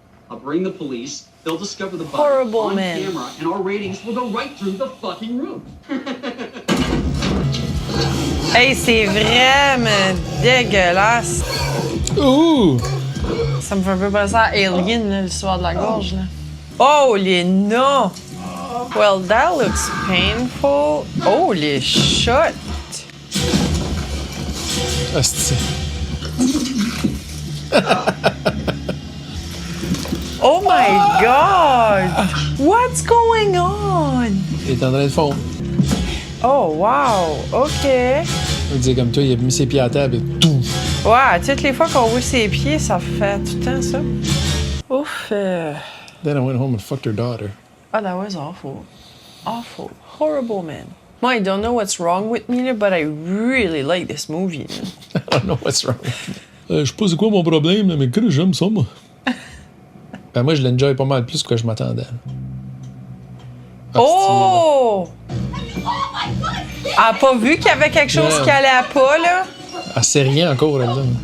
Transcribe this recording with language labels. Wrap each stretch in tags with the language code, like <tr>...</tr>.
<en>I'll bring the police. They'll discover the body Horrible on man. camera, and our ratings will go right through the fucking roof.</en> <fr>Hey, c'est vraiment dégueulasse! Ouh! Ça me fait un peu penser à Alien, là, l'histoire de la gorge, là.</fr> <en>Holy no! Well, that looks painful. Holy shit!</en> <fr>Hostie.</fr> <en>Oh my God! What's going on?</en> <fr>Il est en train de fondre.</fr> <en>Oh wow! OK.</en> <fr>On dit comme toi, il a mis ses pieds à table et tout. Ouais, toutes les fois qu'on voit ses pieds, ça fait tout le temps ça. Ouf!</fr> <en>Then I went home and fucked her daughter. Oh, that was awful. Awful. Horrible, man. Moi, I don't know what's wrong with me, but I really like this movie. Man. I don't know what's wrong with me.</en> <fr>Je sais pas c'est quoi mon problème, là, mais que j'aime ça, moi. Ben moi, je l'enjoy pas mal plus que je m'attendais. Oh! Elle a pas vu qu'il y avait quelque chose Non. qui allait pas, là? Elle sait rien encore, elle, là.</fr>